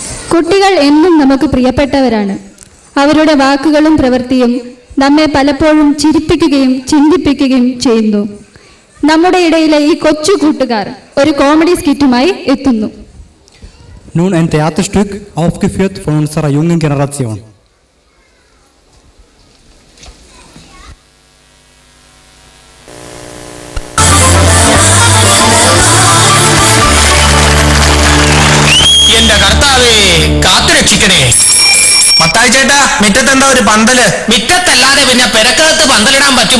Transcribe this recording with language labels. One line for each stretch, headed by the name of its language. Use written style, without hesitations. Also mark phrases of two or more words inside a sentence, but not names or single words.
Malayalam: കുട്ടികൾ എന്നും നമുക്ക് പ്രിയപ്പെട്ടവരാണ്. അവരുടെ വാക്കുകളും പ്രവൃത്തിയും നമ്മെ പലപ്പോഴും ചിരിപ്പിക്കുകയും ചിന്തിപ്പിക്കുകയും ചെയ്യുന്നു. നമ്മുടെ ഇടയിലെ ഈ കൊച്ചു കൂട്ടുകാർ ഒരു കോമഡി സ്കിറ്റുമായി എത്തുന്നു.
German: Nun ein Theaterstück, aufgeführt von unserer jungen Generation.
Malayalam: എന്റെ കർത്താവേ, കാത്തുരക്ഷിക്കണേ. മത്തായി ചേട്ടാ, മിറ്റത്തെന്താ ഒരു പന്തല്? മിറ്റത്തല്ലാതെ പിന്നെ പെരക്കകത്ത് പന്തലിടാൻ പറ്റുമോ?